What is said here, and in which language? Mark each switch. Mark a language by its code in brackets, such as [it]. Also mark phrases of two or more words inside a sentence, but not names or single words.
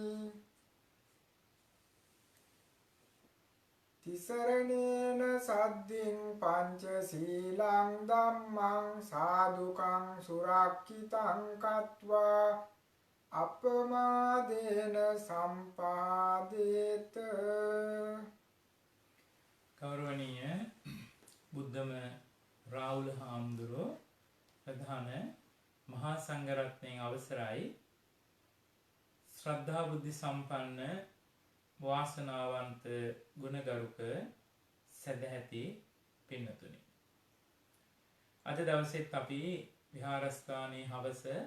[pi] ติสรเนนะสัดดิงปัญจศีลังธัมมังสาธุกังสุรักขิตังกัตวาอัปปมาเดนะสัมปาเดต [si] ගෞරවනීය බුද්ධම රාහුල හාමුදුරුවෝ ප්‍රධාන මහා සංඝරත්නයේ අවසරයි ශ්‍රද්ධා බුද්ධ සම්පන්න වාසනාවන්ත ගුණගරුක සදැහැති පින්නතුනි අද දවසෙත් අපි විහාරස්ථානයේ හවස